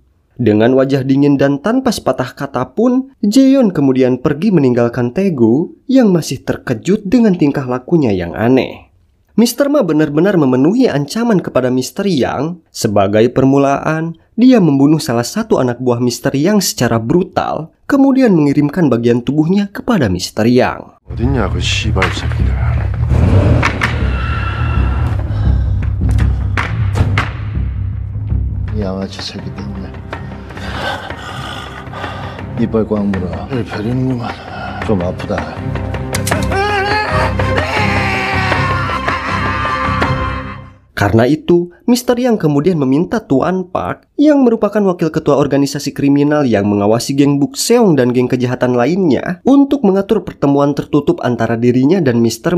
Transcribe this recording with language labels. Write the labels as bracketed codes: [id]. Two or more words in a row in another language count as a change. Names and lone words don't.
[id] Dengan wajah dingin dan tanpa sepatah kata pun, Jeon kemudian pergi meninggalkan Taegu yang masih terkejut dengan tingkah lakunya yang aneh. Mr. Ma benar-benar memenuhi ancaman kepada Mr. Yang. Sebagai permulaan, dia membunuh salah satu anak buah Mr. Yang secara brutal, kemudian mengirimkan bagian tubuhnya kepada Mr. Yang. [ko] 어딨냐 그 씨발 새끼들. 양아치 새끼 때문에 이빨 꽉 물어. 베리는구만. 좀 아프다. [id] Karena itu, Mr. Yang kemudian meminta Tuan Park yang merupakan wakil ketua organisasi kriminal yang mengawasi geng Bukseong dan geng kejahatan lainnya untuk mengatur pertemuan tertutup antara dirinya dan Mr.